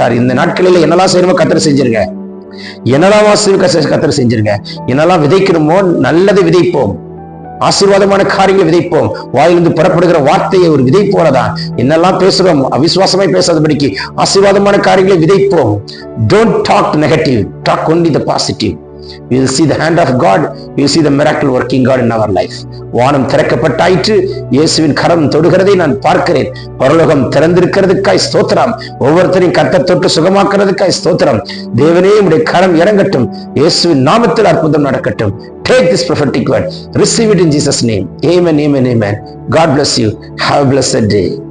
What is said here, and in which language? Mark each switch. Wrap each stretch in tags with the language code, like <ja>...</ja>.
<ta>இந்த நாட்களில் என்னெல்லாம் செய்யணுமோ கர்த்தர் செஞ்சிருங்க. என்னெல்லாம் கர்த்தர் செஞ்சிருங்க. என்னெல்லாம் விதைக்கணுமோ நல்லதை விதைப்போம். ஆசீர்வாதமான காரியங்களை விதைப்போம். வாயிலிருந்து புறப்படுகிற வார்த்தையை ஒரு விதை போலதான். என்னெல்லாம் பேசுறோம் அவிசுவாசமாய் பேசாதபடிக்கு ஆசீர்வாதமான காரியங்களை விதைப்போம்.</ta> <en>Don't talk negative, talk only the positive. We will see the hand of God, we will see the miracle working God in our life.</en> <ta>வானம் திறக்கப்பட்டாயிற்று. இயேசுவின் கரம் தொடுகிறதை நான் பார்க்கிறேன். பரலோகம் திறந்திருக்கிறதுக்காய் ஸ்தோத்திரம். ஒவ்வொருத்தரையும் கர்த்தர் தொட்டு சுகமாக்குறதுக்காய் ஸ்தோத்திரம். தேவனே, உம்முடைய கரம் இறங்கட்டும். இயேசுவின் நாமத்தில் அற்புதம் நடக்கட்டும்.</ta> <en>Take this prophetic word, receive it in Jesus' name. Amen, amen, amen. God bless you. Have a blessed day.</en>